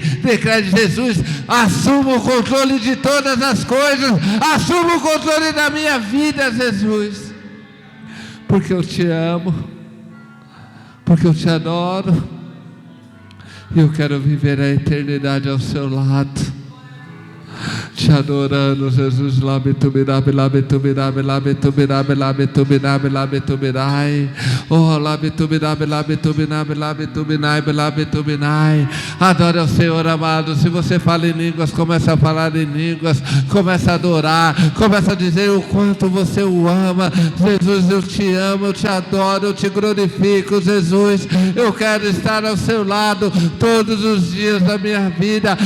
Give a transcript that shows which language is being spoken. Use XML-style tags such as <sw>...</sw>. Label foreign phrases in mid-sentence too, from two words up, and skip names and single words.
<pt>Declare: Jesus, assuma o controle de todas as coisas, assuma o controle da minha vida, Jesus, porque eu te amo, porque eu te adoro, e eu quero viver a eternidade ao seu lado, te adorando, Jesus. Labetubirabe, labetubirabe, labetubirabe, labetubirabe, labetubirabe. Oh, labetubirabe, labetubirabe, labetubirabe, labetubirabe. Adore ao Senhor, amado. Se você fala em línguas, começa a falar em línguas, começa a adorar, começa a dizer o quanto você o ama. Jesus, eu te amo, eu te adoro, eu te glorifico, Jesus. Eu quero estar ao seu lado todos os dias da minha vida.</pt>